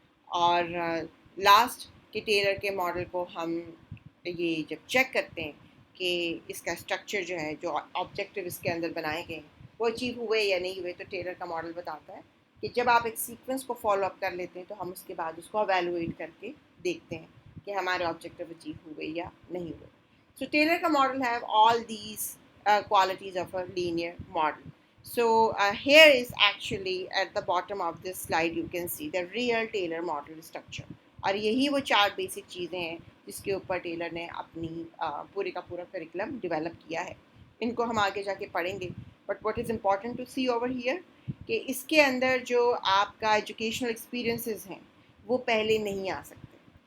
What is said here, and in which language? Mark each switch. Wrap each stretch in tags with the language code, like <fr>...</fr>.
<hi>और लास्ट कि टेलर के मॉडल को हम ये जब चेक करते हैं कि इसका स्ट्रक्चर जो है, जो ऑब्जेक्टिव इसके अंदर बनाए गए हैं, वो अचीव हुए या नहीं हुए, तो टेलर का मॉडल बताता है कि जब आप एक सीक्वेंस को फॉलो अप कर लेते हैं तो हम उसके बाद उसको एवेलुएट करके देखते हैं कि हमारे ऑब्जेक्टिव अचीव हुए या नहीं हुए.</hi> <en>So Taylor का model have all these qualities of a linear model. So here is actually at the bottom of this slide you can see the real Taylor model structure.</en> <hi>और यही वो चार बेसिक चीज़ें हैं जिसके ऊपर टेलर ने अपनी पूरे का पूरा करिकुलम डेवलप किया है. इनको हम आगे जाके पढ़ेंगे,</hi> <en>but what is important to see over here</en> <hi>कि इसके अंदर जो आपका एजुकेशनल एक्सपीरियंसेस हैं वो पहले नहीं आ सकते.</hi>